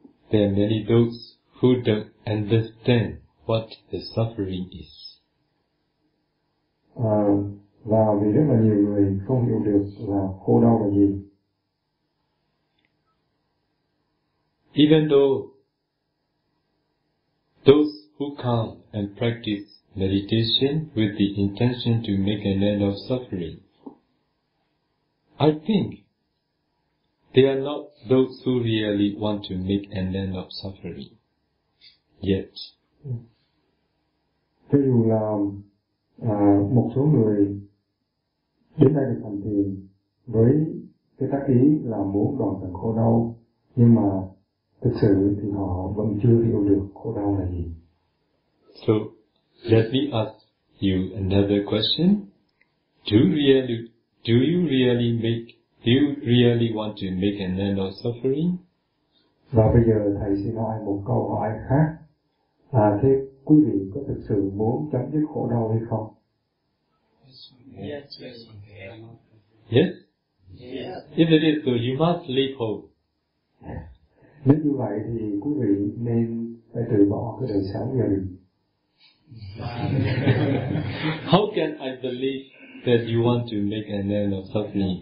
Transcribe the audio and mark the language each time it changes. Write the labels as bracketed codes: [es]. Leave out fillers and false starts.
[en] there are many those who don't understand what the suffering is. [vi] Và vì rất là nhiều người không hiểu được là khổ đau là gì. [en] Even though those who come and practice meditation with the intention to make an end of suffering, I think they are not those who really want to make an end of suffering. Yet. [vi] Cho dù là một số người đến đây để hành thiền với cái tác ý là muốn đoạn tận khổ đau, nhưng mà thực sự thì họ vẫn chưa hiểu được khổ đau là gì. [en] So, let me ask you another question. Do you really, Do you really make, do you really want to make an end of suffering? [vi] Và bây giờ thầy xin hỏi một câu hỏi khác. À, thế quý vị có thực sự muốn chấm dứt khổ đau hay không? [en] Yes. Yes. If it is so, you must leave home. [vi] Nếu như vậy thì quý vị nên phải từ bỏ cái đời sống gia đình. [en] How can I believe that you want to make an end of suffering?